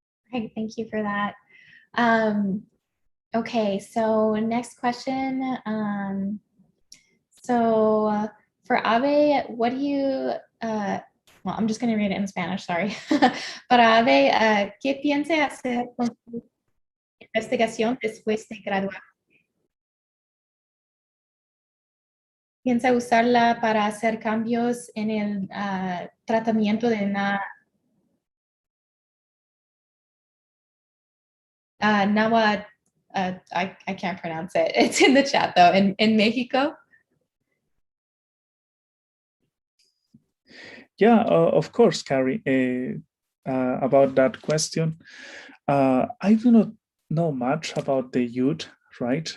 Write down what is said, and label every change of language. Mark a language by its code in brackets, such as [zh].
[en] Great, thank you for that. Okay, so next question. For Ave, what do you, well, I'm just going to read it in Spanish, sorry. [es] Para Ave, ¿qué piensa hacer con su investigación después de graduar? ¿Piensa usarla para hacer cambios en el tratamiento de Nahuatl? [en] I can't pronounce it. It's in the chat though, in Mexico. Yeah, of course, Carrie. About that question, I do not know much about the Ute, right?